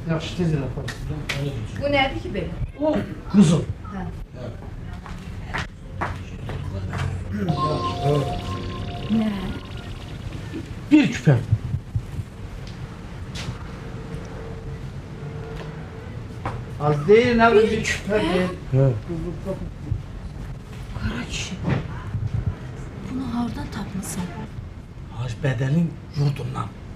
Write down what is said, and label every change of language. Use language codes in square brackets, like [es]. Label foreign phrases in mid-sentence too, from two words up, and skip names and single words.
[az] Yaxşı, tez elə apar. Bu nədir ki belə? O, qızıl. Hə. Nə? Bir küpə. [tr] Az değil, ne bir küpe değil. [az] Hə. Qara kişi. Bunu hardan tapmısan? Hacı Bədəlin yurdundan.